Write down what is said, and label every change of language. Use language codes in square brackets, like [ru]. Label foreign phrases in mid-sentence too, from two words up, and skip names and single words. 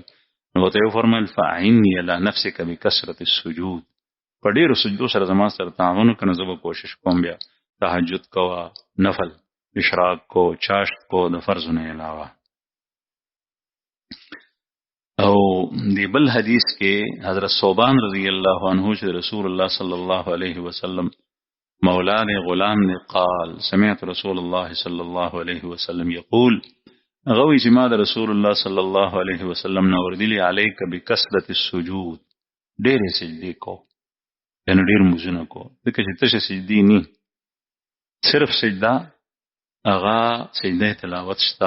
[ps] نو ورته یې وفرمیل [ar] فاعنی علی نفسک بکثرة السجود، [ps] په ډېرو سجدو سره زما سره تعاون وکړه، زه به کوشش کوم بیا تهجد کوه، نفل اشراق کو، چاشت کو د فرضو نه علاوه. او دی بل حدیث کې حضرت ثوبان [ar] رضی الله عنه [ps] چې رسول الله [ar] صلی الله علیه وسلم [ur] مولا نے غلام نے [ar] قال سمعت رسول الله صلی الله علیه وسلم یقول، [ps] غوی چې ما د رسول الله [ar] صلی الله علیه وسلم [ps] نه اوردلی [ar] علیک بکثرة السجود، [ps] ډېرې سجدې کو، یعنی ډېر مزونه کو، ځکه چې تشه سجدې نی، صرف سجده اغا سجده تلاوت شته.